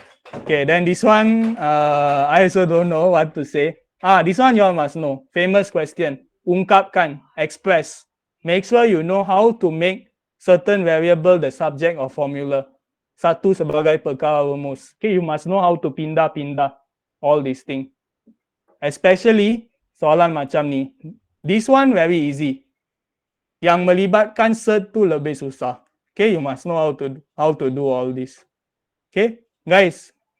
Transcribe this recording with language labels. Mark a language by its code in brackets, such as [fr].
[en] Okay, then this one, I also don't know what to say. This one you all must know. Famous question. [ms] Ungkapkan, [en] express. Make sure you know how to make certain variable the subject of formula. [ms] Satu sebagai perkara rumus. [en] Okay, you must know how to [ms] pindah-pindah [en] all these things. Especially [ms] soalan macam ni. [en] This one very easy. [ms] Yang melibatkan cert tu lebih susah. [en] Okay, you must know how to do all this. Okay, guys.